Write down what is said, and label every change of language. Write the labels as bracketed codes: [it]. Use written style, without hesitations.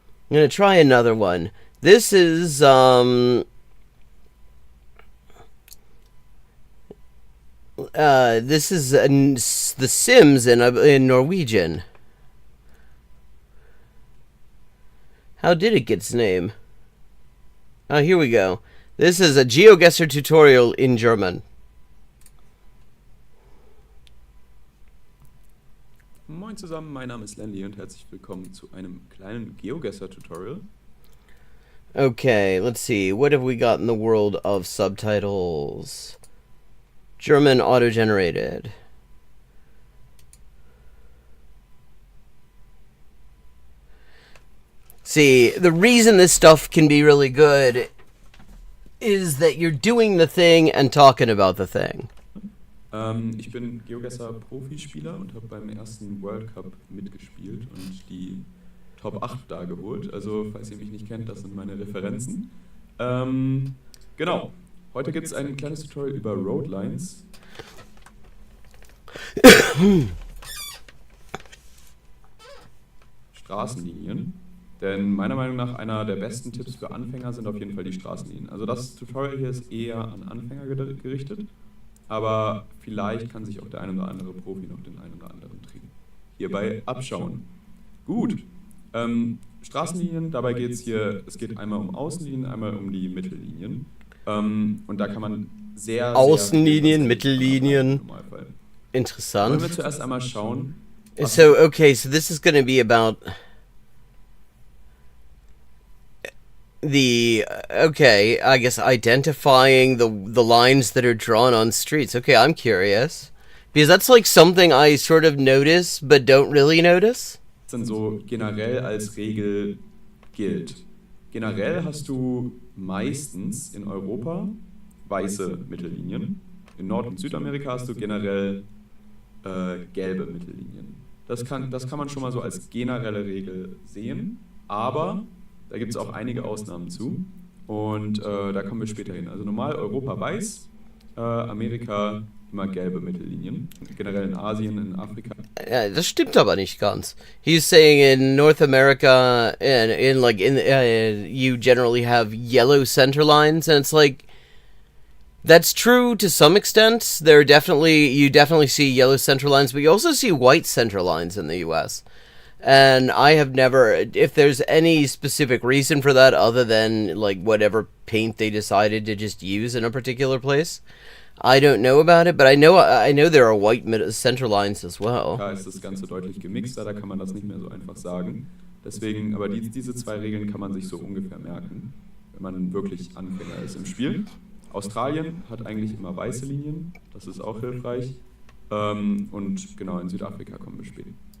[en] I'm gonna try another one. This is this is The Sims in Norwegian. How did it get its name? Oh, here we go. This is a Geoguessr tutorial in German. [de] Moin zusammen, mein Name ist Lenny und herzlich willkommen zu einem kleinen Geoguessr-Tutorial. [en] Okay, let's see. What have we got in the world of subtitles? German auto-generated. See, the reason this stuff can be really good is that you're doing the thing and talking about the thing. [de] Ich bin Geoguessr-Profispieler und habe beim ersten World Cup mitgespielt und die Top 8 da geholt. Also, falls ihr mich nicht kennt, das sind meine Referenzen. Genau. Heute gibt es ein kleines Tutorial über Roadlines. Straßenlinien. Denn meiner Meinung nach einer der besten Tipps für Anfänger sind auf jeden Fall die Straßenlinien. Also das Tutorial hier ist eher an Anfänger gerichtet, aber vielleicht kann sich auch der ein oder andere Profi noch den einen oder anderen Trick hierbei abschauen. Gut, Straßenlinien, dabei geht es geht einmal um Außenlinien, einmal um die Mittellinien. Und da kann man sehr Außenlinien, Mittellinien. Interessant. Wollen wir zuerst einmal schauen. [en] So, okay, so this is going to be about I guess identifying the lines that are drawn on streets. Okay, I'm curious. Because that's like something I sort of notice, but don't really notice. [de] Dann so generell als Regel gilt. Generell hast du meistens in Europa weiße Mittellinien. In Nord- und Südamerika hast du generell gelbe Mittellinien. Das kann man schon mal so als generelle Regel sehen, aber da gibt es auch einige Ausnahmen zu und da kommen wir später hin. Also normal Europa weiß, Amerika immer gelbe Mittellinien. Generell in Asien, in Afrika. Ja, das stimmt aber nicht ganz. [en] He's saying in North America you generally have yellow center lines, and it's like that's true to some extent. You definitely see yellow center lines, but you also see white center lines in the US. And I have never, if there's any specific reason for that other than like whatever paint they decided to just use in a particular place, I don't know about it, but I know there are white center lines as well. [de] Da ist das Ganze deutlich gemixter, da kann man das nicht mehr so einfach sagen. Deswegen, aber diese zwei Regeln kann man sich so ungefähr merken, wenn man wirklich Anfänger ist im Spiel. Australien hat eigentlich immer weiße Linien, das ist auch hilfreich. Und genau, in Südafrika kommen wir später.